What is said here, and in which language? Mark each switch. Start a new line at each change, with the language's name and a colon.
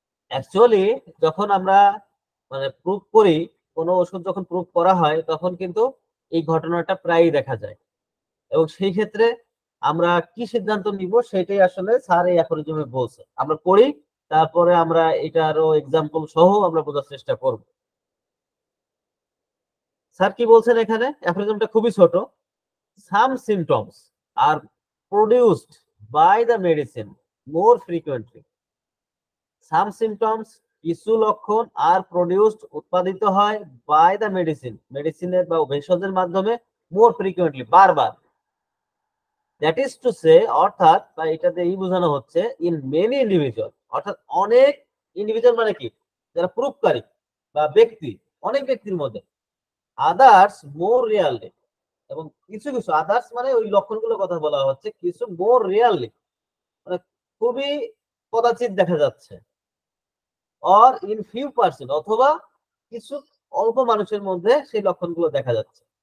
Bangla: Actually যখন আমরা মানে প্রুভ করি, কোনো ওষুধ যখন প্রুভ করা হয় তখন কিন্তু এই ঘটনাটা প্রায়ই দেখা যায় এবং সেই ক্ষেত্রে আমরা কি সিদ্ধান্ত নিব সেটাই আসলে স্যার এই অ্যাফোরিজমে বলছে। আমরা পড়ি, তারপরে আমরা এটা আরো এক্সাম্পল সহ আমরা বোঝার চেষ্টা করব। স্যার কি বলছেন এখানে? অ্যাফোরিজমটা খুবই ছোট।
English: Some symptoms are produced by the medicine more frequently. Some symptoms
Bangla: কিছু লক্ষণ
English: আর প্রডিউসড
Bangla: উৎপাদিত হয়
English: by the
Bangla: মেডিসিনের বা ভেষজের মাধ্যমে
English: more frequently
Bangla: বারবার।
English: that is to say
Bangla: অর্থাৎ বা এটা দিয়ে এই বোঝানো হচ্ছে
English: in many individual,
Bangla: অর্থাৎ অনেক ইন্ডিভিজুয়াল মানে কি যারা প্রুফকারী বা ব্যক্তি, অনেক ব্যক্তির মধ্যে
English: others more really,
Bangla: এবং কিছু কিছু আদার্স মানে ওই লক্ষণগুলোর কথা বলা হচ্ছে, কিছু মোর রিয়ালি মানে খুবই কদাচিৎ দেখা যাচ্ছে,
English: or in few percent
Bangla: অথবা কিছু অল্প মানুষের মধ্যে সেই লক্ষণগুলো দেখা যাচ্ছে।